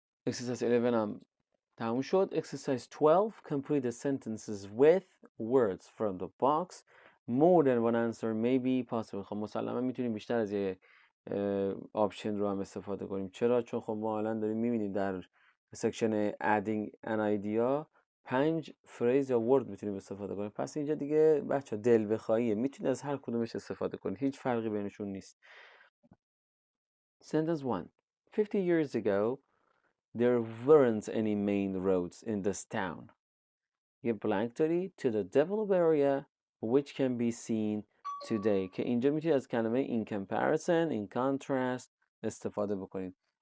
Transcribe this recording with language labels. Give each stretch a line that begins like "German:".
Persian: exercise 11 هم تموم شد.
English: exercise 12 complete the sentences with words from the box. more than one answer may be possible.
Persian: خب مسلما میتونیم بیشتر از یه آپشن رو هم استفاده کنیم. چرا؟ چون خب ما الان داریم میبینیم در سکشن
English: adding an idea
Persian: 5 فریز یا ورد میتونیم استفاده کنیم. پس اینجا دیگه بچه دل بخواهیه، میتونید از هر کدومش استفاده کنید، هیچ فرقی بینشون نیست.
English: sentence 1 50 years ago there weren't any main roads in this town.
Persian: یه blank داری
English: to the developed area which can be seen today
Persian: که اینجا میتونید از کلمه
English: in comparison, in contrast
Persian: استفاده بکنید.